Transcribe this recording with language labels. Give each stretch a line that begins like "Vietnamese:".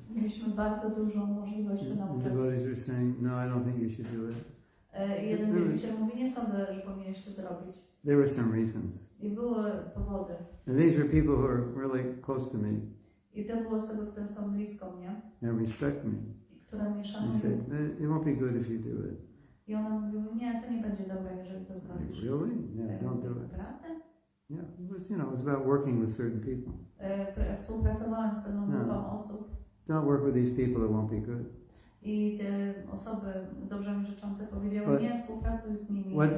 Polish: Mieliśmy bardzo dużą możliwość do nauczania.
English: Devotees were saying, no, I don't think you should do it.
Polish: Jeden wielbiciel mówi, nie sądzę, że powinieneś to zrobić.
English: There were some reasons.
Polish: I były powody.
English: And these were people who are really close to me.
Polish: I to były osoby, które są blisko mnie.
English: And respect me.
Polish: Które mnie
English: They
Polish: szanują.
English: said, it won't be good if you do it.
Polish: I one mówiły, nie, to nie będzie dobre, jeżeli to zrobisz.
English: Really? Yeah, don't do it.
Polish: Naprawdę?
English: Yeah, it was, it was about working with certain people.
Polish: Współpracowałem z pewną grupą osób.
English: Don't work with these people, it won't be good.
Polish: I te osoby dobrze mi życzące powiedziały, nie współpracuj z nimi.